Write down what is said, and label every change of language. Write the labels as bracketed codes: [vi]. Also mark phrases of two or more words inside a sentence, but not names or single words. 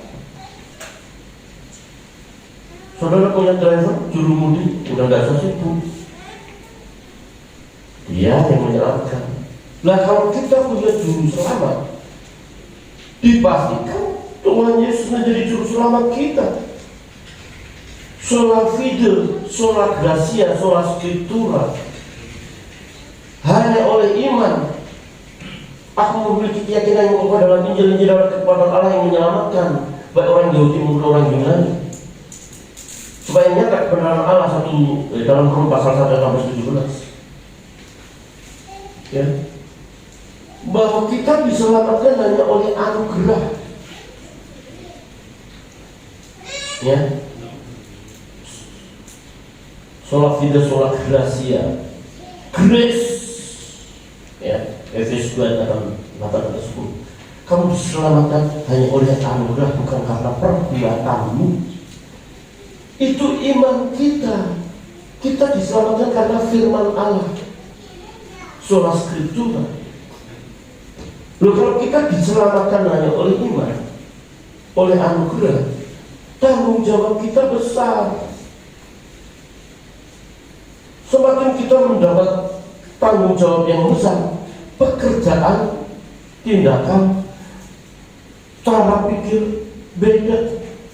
[id] Saudara punya driver, juru mudik, udah nggak usah sibuk. Dia yang menyelamatkan. Nah, kalau kita punya juru selamat, dipastikan Tuhan Yesus menjadi juru selamat kita. [la] Sola fide, sola gracia, sola scriptura. [id] Hanya oleh iman aku memiliki keyakinan yang kokoh dalam Injil dalam kekuatan Allah yang menyelamatkan baik orang Yahudi maupun orang Yunani. Supaya nyata kebenaran Allah dalam Rom pasal 1 sampai 17. Ya, bahwa kita diselamatkan hanya oleh anugerah. Ya, [la] sola fide, sola gracia, grace. [id] Ya, Efesus 2 ayat 8-10. Kamu diselamatkan hanya oleh anugerah, bukan karena perbuatanmu. Itu iman kita. Kita diselamatkan karena firman Allah. [la] Sola scriptura. [id] Loh, kalau kita diselamatkan hanya oleh iman, oleh anugerah, tanggung jawab kita besar. Semakin kita mendapat tanggung jawab yang besar, pekerjaan, tindakan, cara pikir beda.